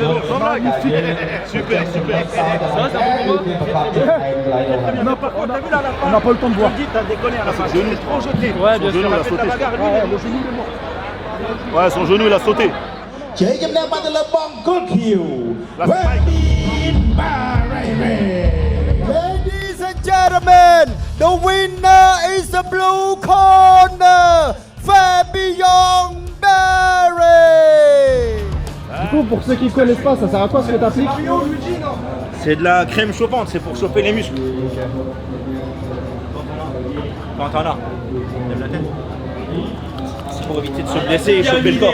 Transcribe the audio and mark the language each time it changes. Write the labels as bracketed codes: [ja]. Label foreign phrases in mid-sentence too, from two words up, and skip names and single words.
[fr] Super, super. On n'a pas le temps de voir. Son genou, trop jeté. Ouais, Son genou, il a sauté. Ouais, son genou, il a sauté. [km] ជ័យជំនះបានទៅលើបង្គោលខៀវ [en] Ladies and gentlemen, the winner is the blue corner, Fabien Barry. [fr] Du coup, pour ceux qui ne connaissent pas, ça sert à quoi ce que tu appliques? C'est de la crème chauffante, c'est pour chauffer les muscles. Quand t'en as, lève la tête. C'est pour éviter de se blesser et chauffer le corps.